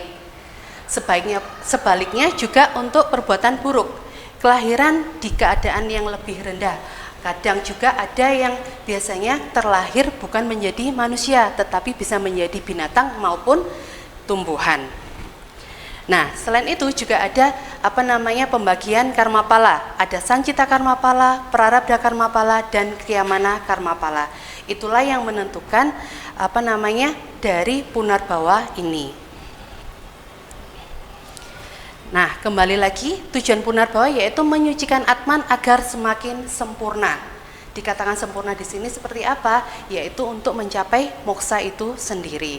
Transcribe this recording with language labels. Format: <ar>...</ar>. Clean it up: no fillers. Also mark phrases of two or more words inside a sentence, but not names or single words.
<id>Sebaliknya juga untuk perbuatan buruk, kelahiran di keadaan yang lebih rendah. Kadang juga ada yang biasanya terlahir bukan menjadi manusia, tetapi bisa menjadi binatang maupun tumbuhan. Nah, selain itu juga ada pembagian karma pala. Ada sancita karma pala, prarabdha karma pala, dan kriyamana karma pala. Itulah yang menentukan dari Punarbawa ini. Nah, kembali lagi tujuan Punarbawa yaitu menyucikan Atman agar semakin sempurna. Dikatakan sempurna di sini seperti apa? Yaitu untuk mencapai moksa itu sendiri.</id>